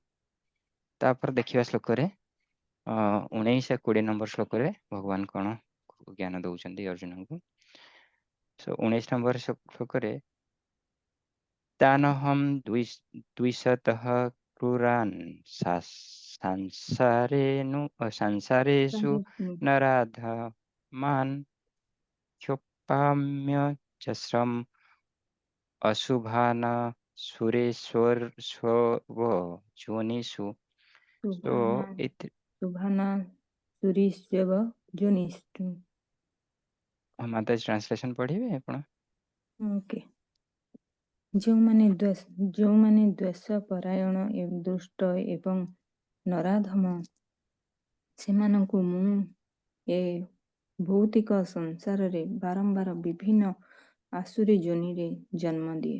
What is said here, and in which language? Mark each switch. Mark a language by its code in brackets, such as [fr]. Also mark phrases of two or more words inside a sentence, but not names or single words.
[or] ତାପରେ ଦେଖିବା ଶ୍ଲୋକରେ 19 ଆଉ 20 ନମ୍ବର ଶ୍ଲୋକରେ ଭଗବାନ କଣ ଜ୍ଞାନ ଦଉଛନ୍ତି ଅର୍ଜୁନଙ୍କୁ। 19 ନମ୍ବର ଶ୍ଲୋକରେ [sa] ତାନହମ୍ ଦ୍ୱିଶତଃ କ୍ରୁରାନ୍ ସଂସାରେଷୁ ନରାଧମାନ୍ क्षोपाम्य चस्रम अशुभाना सुरेश्वर जोनिषु। [hi] तो [sa] शुभाना सुरीश्व जोनिषु। [hi] माता ट्रांसलेशन पढ़िए ଆପଣ। [en] ओके। [or] ଯେଉଁମାନେ ଦ୍ୱେଷ ପରାୟଣ ଦୁଷ୍ଟ ଏବଂ ନରାଧମ, ସେମାନଙ୍କୁ ମୁଁ ଏ ଭୌତିକ ସଂସାରରେ ବାରମ୍ବାର ବିଭିନ୍ନ ଆସୁରୀ ଯୋନିରେ ଜନ୍ମ ଦିଏ।